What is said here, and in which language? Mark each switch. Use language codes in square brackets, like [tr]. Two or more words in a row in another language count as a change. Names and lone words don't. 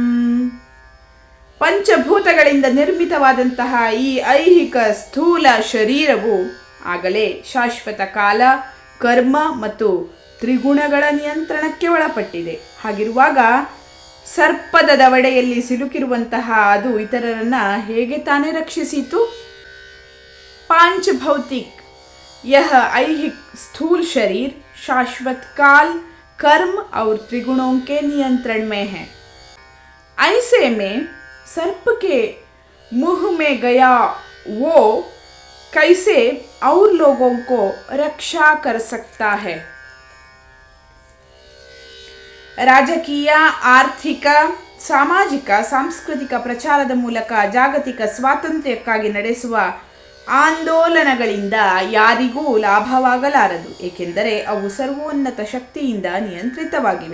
[kn] ಪಂಚಭೂತಗಳಿಂದ ನಿರ್ಮಿತವಾದಂತಹ ಈ ಐಹಿಕ ಸ್ಥೂಲ ಶರೀರವು ಆಗಲೇ ಶಾಶ್ವತ ಕಾಲ, ಕರ್ಮ ಮತ್ತು ತ್ರಿಗುಣಗಳ ನಿಯಂತ್ರಣಕ್ಕೆ ಒಳಪಟ್ಟಿದೆ. ಹಾಗಿರುವಾಗ ಸರ್ಪದ ದವಡೆಯಲ್ಲಿ ಸಿಲುಕಿರುವಂತಹ ಅದು ಇತರರನ್ನ ಹೇಗೆ ತಾನೇ ರಕ್ಷಿಸಿತು? [hi] पांच भौतिक यह ऐहिक स्थूल शरीर शाश्वत काल, कर्म और त्रिगुणों के नियंत्रण में है. ऐसे में सर्प के मुंह में गया वो कैसे और लोगों को रक्षा कर सकता है? [kn] ರಾಜಕೀಯ, ಆರ್ಥಿಕ, ಸಾಮಾಜಿಕ, ಸಾಂಸ್ಕೃತಿಕ ಪ್ರಚಾರದ ಮೂಲಕ ಜಾಗತಿಕ ಸ್ವಾತಂತ್ರ್ಯಕ್ಕಾಗಿ ನಡೆಸುವ ಆಂದೋಲನಗಳಿಂದ ಯಾರಿಗೂ ಲಾಭವಾಗಲಾರದು, ಏಕೆಂದರೆ ಅವು ಸರ್ವೋನ್ನತ ಶಕ್ತಿಯಿಂದ ನಿಯಂತ್ರಿತವಾಗಿವೆ.